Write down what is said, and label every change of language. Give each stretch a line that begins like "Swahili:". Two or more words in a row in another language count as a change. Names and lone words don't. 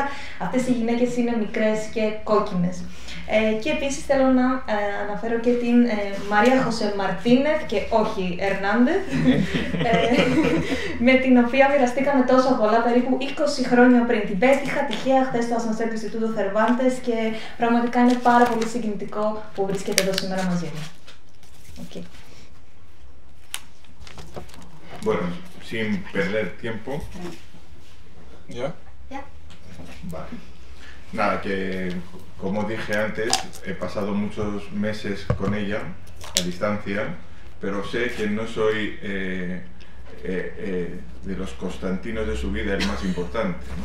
Greek: Αυτές οι γυναίκες είναι μικρές και κόκκινες. Και επίσης θέλω να αναφέρω και την Μαρία Χωσέ Μαρτίνεθ, και όχι Ερνάντεθ, με την οποία μοιραστήκαμε τόσο πολλά, περίπου 20 χρόνια πριν. Την πέτυχα τυχαία χθες στο ασανσέρ του Ινστιτούτου Cervantes και πραγματικά είναι πάρα πολύ συγκινητικό που βρίσκεται εδώ σήμερα μαζί μου.
Spanish: Okay. Bueno, sin perder tiempo. ¿Ya? Ya. Vale. Nada, que como dije antes, he pasado muchos meses con ella a distancia, pero sé que no soy de los Constantinos de su vida el más importante, ¿no?